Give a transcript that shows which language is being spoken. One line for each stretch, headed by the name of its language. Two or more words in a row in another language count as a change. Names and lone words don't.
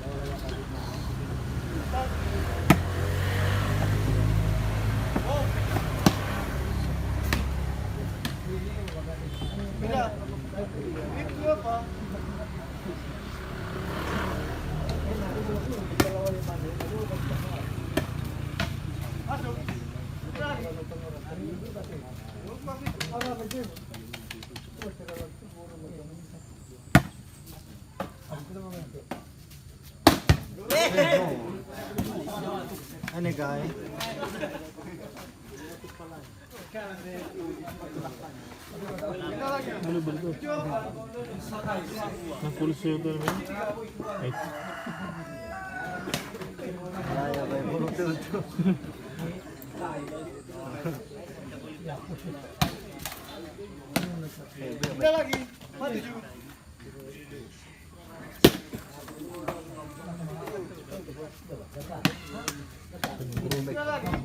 Malay: Oh. Bila. Itu apa? Masuk.
Filipino: Ano guys? Na full suit naman. Ay. Kaya ba yung pulot to?
Malay: Bila lagi. 4-7. Bila lagi.